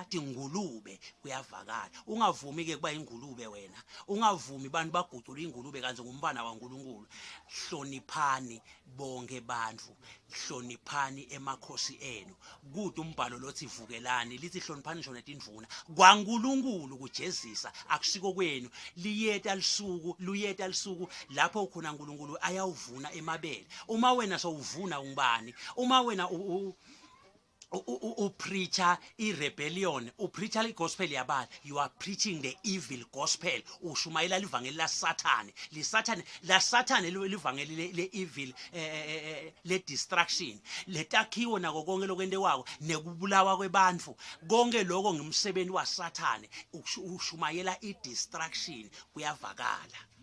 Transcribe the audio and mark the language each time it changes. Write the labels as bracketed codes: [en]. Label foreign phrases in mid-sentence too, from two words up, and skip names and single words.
[ss] dingulube kuyavakala ungavumi ke kuba ingulube wena ungavumi bantu bagucula ingulube kanze ngumbana waNkulunkulu hloniphani bonke bantfu hloniphani emakhosi enu kude umbhalo lothi vukelani lithi hloniphani ngisho netindvuna kwaNkulunkulu kujezisa akusiko kwenu liyeta lisuku lapho khona uNkulunkulu ayawuvuna emabele uma wena sowuvuna ungubani uma wena preacher irebellion preacher igospel yabala [en] you are preaching the evil gospel [ss] ushumayela livangeli la Sathane livangeli le evil le destruction letakhiwo nako konke lokwente kwako nekubulawa kwebantfu konke lokho ngumsebenzi waSathane ushumayela idestruction kuyavakala